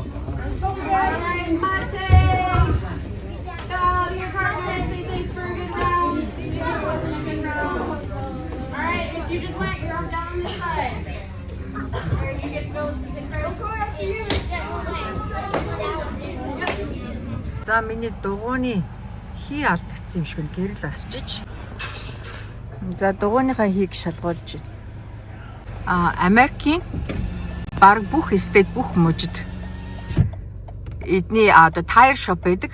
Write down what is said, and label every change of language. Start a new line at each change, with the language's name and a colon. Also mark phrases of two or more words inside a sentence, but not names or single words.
English: All right, Mate. Bow to your partner and say thanks for a good round. Maybe it wasn't a good round. All right, if you just went, your arm down on this side. Here, you get to go see the Chris.
Mongolian: За миний дугууны хий алдагдсан юм шиг нь гэрэл асчиж. За дугууныхаа хийг шалгуулж байна. Америкийн баг бүх стейт бүх мужид эдний одоо
English: tire shop
Mongolian: байдаг.